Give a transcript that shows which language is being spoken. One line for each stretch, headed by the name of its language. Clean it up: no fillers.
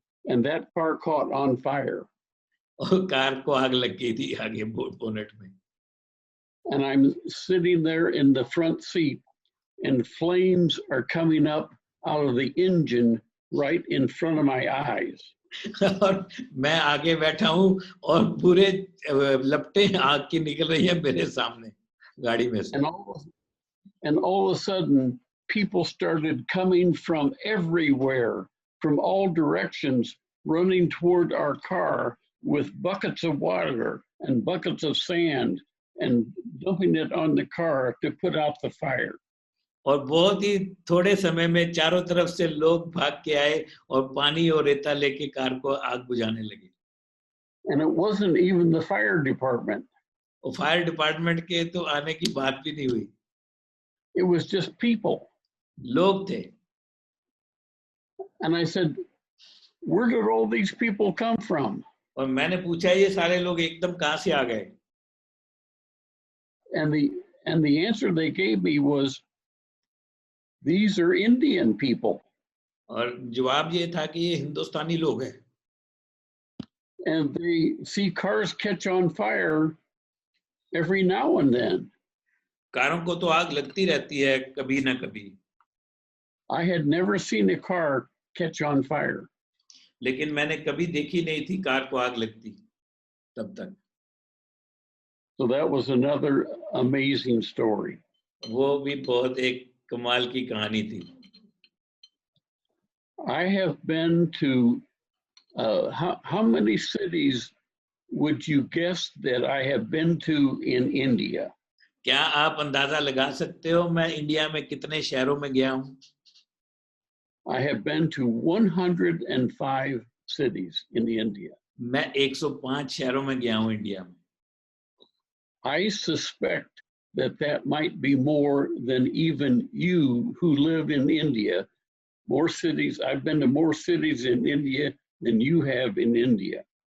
English: And that car caught on fire.
Hindi: और car को आग लग गई थी आगे बोनेट में.
English: And I'm sitting there in the front seat and flames are coming up out of the engine right in front of my eyes.
Hindi: और मैं आगे बैठा हूँ और पूरे लपटें आग की निकल रही है मेरे सामने गाड़ी में से.
English: And all of a sudden, people started coming from everywhere, from all directions, running toward our car with buckets of water and buckets of sand and dumping it on the car to put out the fire.
Hindi: और बहुत ही थोड़े समय में चारों तरफ से लोग भाग के आए और पानी और रेता लेके कार को आग बुझाने लगे.
English: And it wasn't even the fire department.
Hindi: और फायर डिपार्टमेंट के तो आने की बात भी नहीं हुई.
English: It was just people.
Hindi: लोग थे.
English: And I said, where did all these people come from?
Hindi: और मैंने पूछा ये सारे लोग एकदम कहाँ से आ गए.
English: And the answer they gave me was, these are Indian people.
Hindi: और जवाब ये था कि ये हिंदुस्तानी लोग हैं.
English: And they see cars catch on fire every now and then.
Hindi: कारों को तो आग लगती रहती है कभी ना कभी.
English: I had never seen a car catch on fire.
Hindi: लेकिन मैंने कभी देखी नहीं थी कार को आग लगती तब तक.
English: So that was another amazing story.
Hindi: वो भी बहुत एक कमाल की कहानी थी.
English: I have been to how many cities would you guess that I have been to in India?
Hindi: क्या आप अंदाजा लगा सकते हो मैं इंडिया में कितने शहरों में गया हूँ?
English: I have been to 105 cities in India.
Hindi: मैं 105 शहरों में गया हूँ इंडिया में.
English: I suspect that might be more than even you who live in India. More cities. I've been to more cities in India than you have in India.